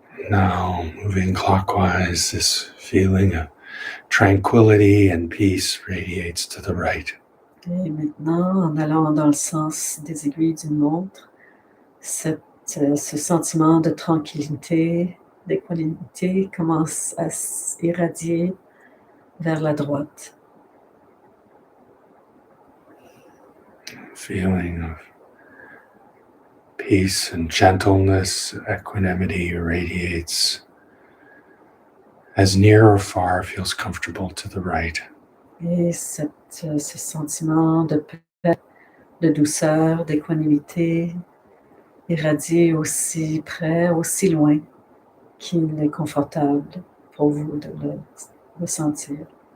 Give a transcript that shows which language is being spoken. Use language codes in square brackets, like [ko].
[en] Now, moving clockwise, this feeling of tranquility and peace radiates to the right. [fr] Et maintenant, en allant dans le sens des aiguilles d'une montre, ce sentiment de tranquillité, d'équanimité commence à s'irradier vers la droite. [en] Feeling of peace and gentleness, equanimity radiates as near or far feels comfortable to the right. [fr] Et ce sentiment de paix, de douceur, d'équanimité irradie aussi près, aussi loin qu'il est confortable pour vous de le ressentir.